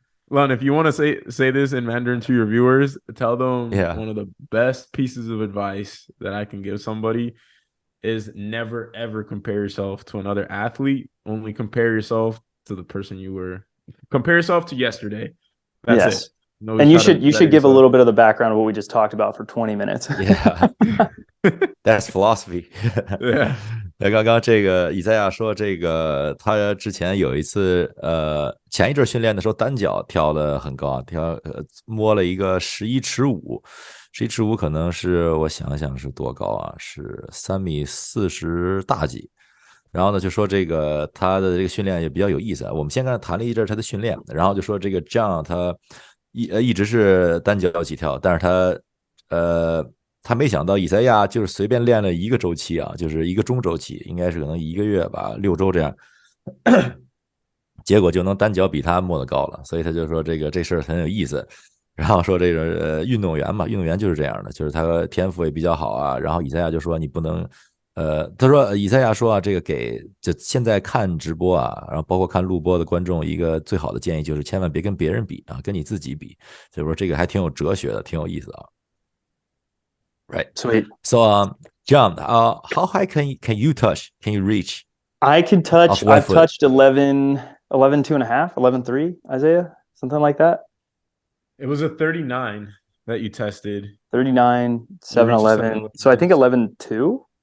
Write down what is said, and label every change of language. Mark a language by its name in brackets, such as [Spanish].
[English] Lon, if you want to say this in Mandarin to your viewers, tell them one of the best pieces of advice that I can give somebody is never ever compare yourself to another athlete. Only compare yourself to the person you were. Compare yourself to yesterday. That's it. And you should give a little bit of the background of what we just talked about for 20 minutes. Yeah. That's philosophy. Yeah. [Chinese] 那刚刚这个以赛亚说，这个他之前有一次，前一阵训练的时候单脚跳得很高，摸了一个11尺5，11尺5可能是我想想是多高啊？是3.40米大几。然后呢，就说这个他的这个训练也比较有意思啊。我们先跟他谈了一阵他的训练，然后就说这个 John 他一直是单脚起跳，但是他没想到以赛亚就是随便练了一个周期啊，就是一个中周期，应该是可能1个月吧，6周这样，结果就能单脚比他摸得高了，所以他就说这事儿很有意思。然后说这个运动员嘛，运动员就是这样的，就是他天赋也比较好啊。然后以赛亚就说你不能。他说以赛亚说啊，这个就现在看直播啊，然后包括看录播的观众一个最好的建议就是千万别跟别人比啊，跟你自己比。所以说这个还挺有哲学的，挺有意思啊。 [English] Right. Sweet. So, John, how high can you touch? Can you reach? I can touch. I've touched 11, 2.5, 11.3, Isaiah, something like that. It was a 39 that you tested. 39, 7, 11. So I think 11.2.